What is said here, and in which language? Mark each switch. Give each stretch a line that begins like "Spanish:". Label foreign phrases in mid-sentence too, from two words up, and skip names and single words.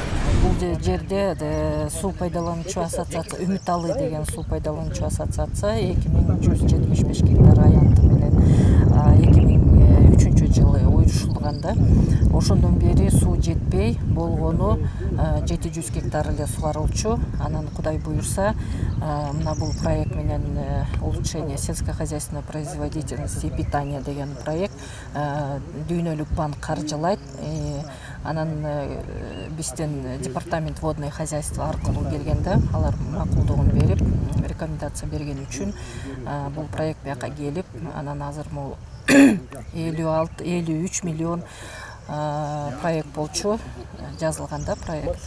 Kyrgyz: Бул жерде суу пайдалануучу ассоциация, Үмүтаалы деген суу пайдалануучу ассоциация 2175 гектар аянты менен 2003 жылы уюштурулганда, ошондон бери суу жетпей болгону 700 гектар эле сугарылчу. Анан Кудай буюрса, мына бул проект менен
Russian: улучшение сельскохозяйственной производительности и питания
Kyrgyz: деген проект дүйнөлүк банк каржылайт. Анан бизден
Russian: департамент водное хозяйство
Kyrgyz: аркылуу келгенде, алар макулдугун берип, рекомендация берген үчүн бул проект бияка келип, анан азыр могу 53 миллион проект болчу, жазылганда проект.